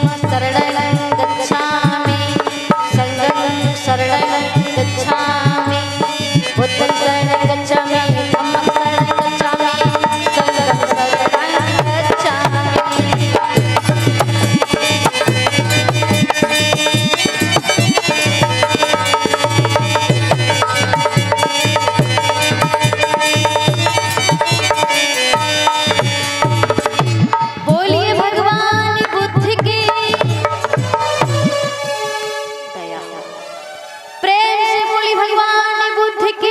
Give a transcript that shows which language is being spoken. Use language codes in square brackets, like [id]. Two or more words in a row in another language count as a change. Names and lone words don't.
[pi] शरणं गच्छामि, संघं शरणं गच्छामि, बुद्धं शरणं गच्छामि, धम्मं शरणं गच्छामि, संघं शरणं गच्छामि। [hi] बोलिए भगवान बुद्ध की दया, प्रेम से बोली भगवान बुद्ध की।